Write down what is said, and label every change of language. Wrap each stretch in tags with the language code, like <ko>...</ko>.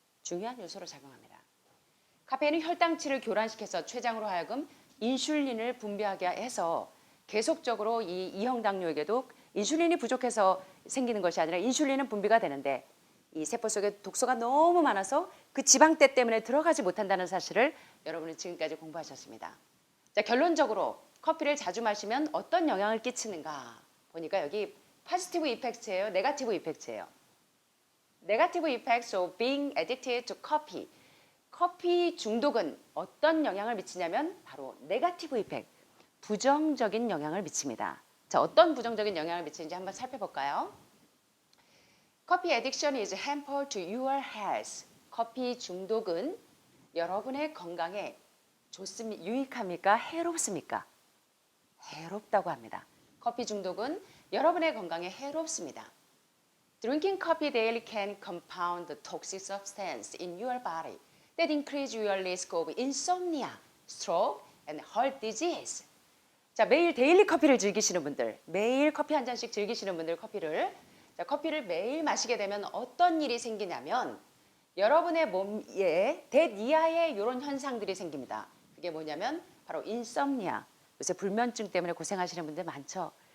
<ko>중요한 요소로 작용합니다. 카페인은 혈당치를 교란시켜서 췌장으로 하여금 인슐린을 분비하게 해서 계속적으로 이 2형 당뇨에게도 인슐린이 부족해서 생기는 것이 아니라 인슐린은 분비가 되는데 이 세포 속에 독소가 너무 많아서 그 지방대 때문에 들어가지 못한다는 사실을 여러분은 지금까지 공부하셨습니다. 자, 결론적으로 커피를 자주 마시면 어떤 영향을 끼치는가 보니까 여기 positive effects 예요, negative effects 예요.</ko> <en>Negative effects of being addicted to coffee.</en> <ko>커피 중독은 어떤 영향을 미치냐면 바로 네거티브 이펙트, 부정적인 영향을 미칩니다. 자, 어떤 부정적인 영향을 미치는지 한번 살펴볼까요?</ko> <en>Coffee addiction is harmful to your health.</en> <ko>커피 중독은 여러분의 건강에 유익합니까? 해롭습니까? 해롭다고 합니다. 커피 중독은 여러분의 건강에 해롭습니다.</ko> <en>Drinking coffee daily can compound the toxic substance in your body that increase your risk of insomnia, stroke, and heart disease.</en> <ko>자, 매일 데일리 커피를 즐기시는 분들, 매일 커피 한 잔씩 즐기시는 분들 커피를 매일 마시게 되면 어떤 일이 생기냐면 여러분의 몸에 대 이하의 이런 현상들이 생깁니다. 그게 뭐냐면 바로 인썸니아. 요새 불면증 때문에 고생하시는 분들 많죠.</ko>